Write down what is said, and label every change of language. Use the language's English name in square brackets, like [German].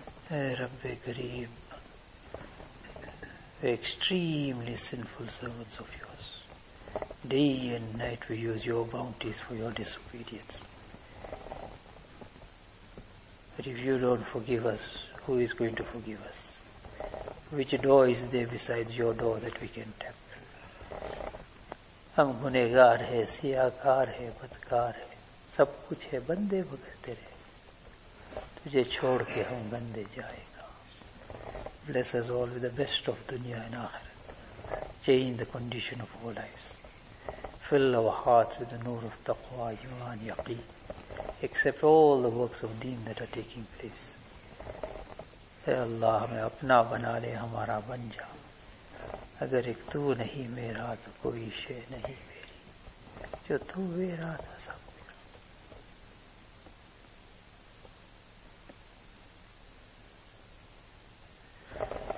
[English] Ya Rabbi Kareem, the extremely sinful servants of yours, day and night we use your bounties for your disobedience. But if you don't forgive us, who is going to forgive us? Which door is there besides your door that we can tap? [Urdu] ہم گنہ گار ہے, سیاہ کار ہے, بدکار ہے, سب کچھ ہے, بندے بغیر تیرے تجھے چھوڑ کے ہم بندے جائے گا. [English] Bless us all with the best of dunya and akhirat. Change the condition of our lives. Fill our hearts with the noor of taqwa, iman, yaqeen. Accept all the works of deen that are taking place. [Urdu] اے اللہ ہمیں اپنا بنا لے, ہمارا بن جا. اگر ایک تو نہیں میرا تو کوئی شے نہیں میری, جو تو میرا تھا سب میرا.